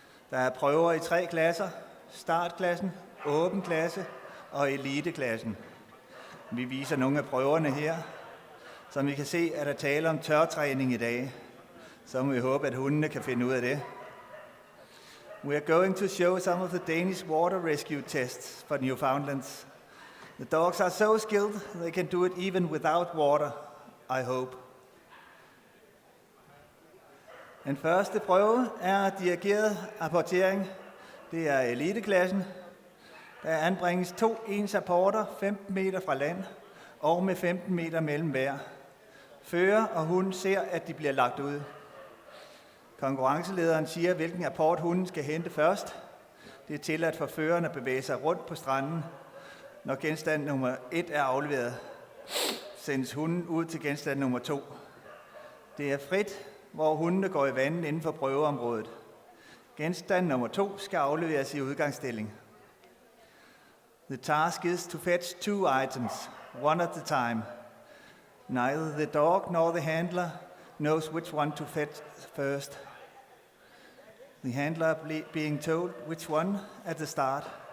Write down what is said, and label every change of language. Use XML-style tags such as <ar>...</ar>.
<da>Der er prøver i 3 klasser: startklassen, åben klasse og eliteklassen. Vi viser nogle af prøverne her. Som I kan se, er der tale om tørtræning i dag. Så må vi håbe, at hundene kan finde ud af det.</da> <en>We are going to show some of the Danish water rescue tests for Newfoundlands. The dogs are so skilled, they can do it even without water, I hope.</en> <da>Den første prøve er dirigeret apportering. Det er eliteklassen. Der anbringes 2 ens apporter 15 meter fra land og med 15 meter mellem hver. Fører og hund ser, at de bliver lagt ud. Konkurrencelederen siger, hvilken apport hunden skal hente først. Det er tilladt for føreren at bevæge sig rundt på stranden. Når genstand nummer 1 er afleveret, sendes hunden ud til genstand nummer 2. Det er frit, hvor hundene går i vandet inden for prøveområdet. Genstand nummer 2 skal afleveres i udgangsstilling.</da> <en>The task is to fetch 2 items, one at a time. Neither the dog nor the handler knows which one to fetch first. The handler being told which one at the start.</en>